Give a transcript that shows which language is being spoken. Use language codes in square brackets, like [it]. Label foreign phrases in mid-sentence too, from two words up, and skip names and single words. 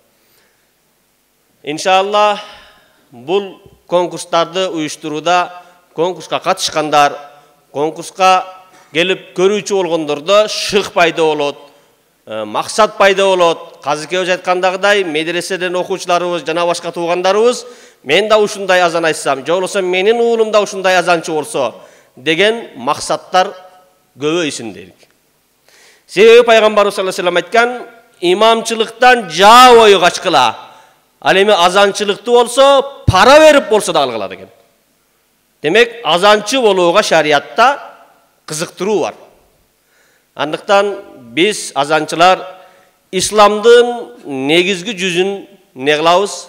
[ky] Иншалла, бул конкурстарды уюштурууда конкурска катышкандар, конкурска келип көрүүчү болгондордо шык пайда болот, максат пайда болот. Казакебиз айткандагыдай, медреседен окуучуларыбыз жана башка туугандарыбыз мен да ушундай азан айтсам, же болбосо менин уулум да ушундай азанчы болсо деген максаттар көбөйсүн дейт. Себеби Пайгамбарыбыз [ar] صلى الله عليه وسلم [ky] айткан, имамчылыктан жаа бою качкыла. Ал эми азанчылыкты болсо, пара берип болсо да алгыла деген. Демек, азанчы болууга шариатта кызыктыруу бар. Андыктан биз азанчылар исламдын негизги жүзүн не кылабыз?